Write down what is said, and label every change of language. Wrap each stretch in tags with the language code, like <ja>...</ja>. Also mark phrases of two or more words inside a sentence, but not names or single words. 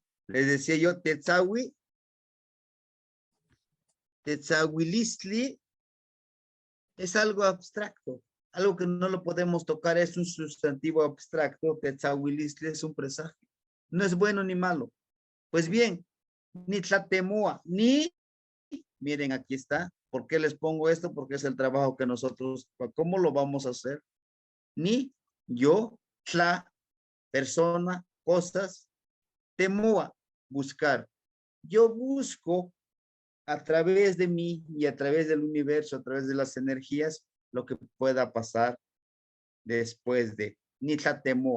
<es>Les decía yo,</es> <nah>tetzawi, tetzawilistli</nah> <es>es algo abstracto, algo que no lo podemos tocar, es un sustantivo abstracto. Tetzawilistli es un presagio. No es bueno ni malo. Pues bien,</es> <nah>ni tlatemoa, ni,</nah> <es>miren, aquí está. ¿Por qué les pongo esto? Porque es el trabajo que nosotros, ¿cómo lo vamos a hacer? Ni yo, tla, persona, cosas, temoa, buscar. Yo busco a través de mí y a través del universo, a través de las energías, lo que pueda pasar después de</es> <nah>ni tlatemoa.</nah>